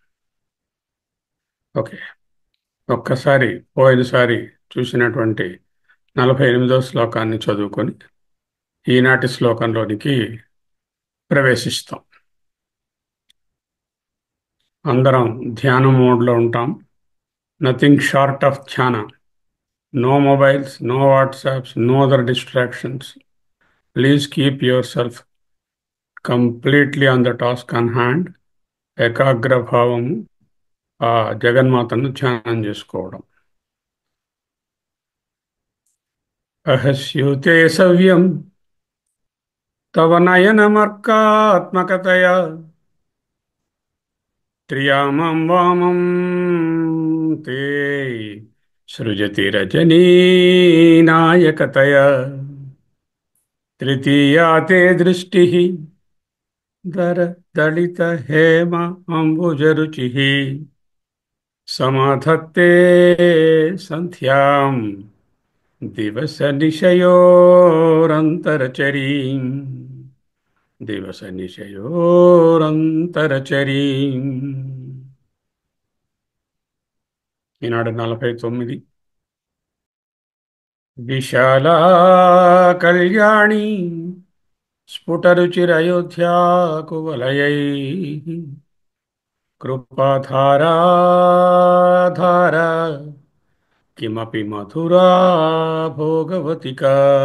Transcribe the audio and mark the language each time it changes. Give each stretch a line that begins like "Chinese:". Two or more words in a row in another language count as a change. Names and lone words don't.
Telugu: ఓకే, ఒక్కసారి పోయినసారి చూసినటువంటి 48వ శ్లోకాన్ని చదువుకొని ఈనాటి శ్లోకంలోనికి ప్రవేశిస్తాం. అందరం ధ్యాన మోడ్లో ఉంటాం.
English: nothing short of ధ్యాన. no mobiles, no WhatsApps, no other distractions. please keep yourself completely on the task on hand.
Telugu: ఏకాగ్ర భావము ఆ జగన్మాతను ధ్యానం చేసుకోవడం.
Sanskrit: అహస్యూతే సవ్యం తవ నయనమర్కాత్మకతయా త్రియామం వామం తే సృజతి రజనీనాయకతయా తృతీయా తే దృష్టి దళిత హేమ అంబుజరుచి समाधत्ते सन्ध्याम् दिवसनिशयोरन्तरचरीम् दिवसनिशयोरन्तरचरीम् ఈనాడు 49. విశాలా కళ్యాణి స్ఫుటరుచిరయోధ్యాకువలయై కృపాధారా ధారా కిమపి మధురా భోగవతికా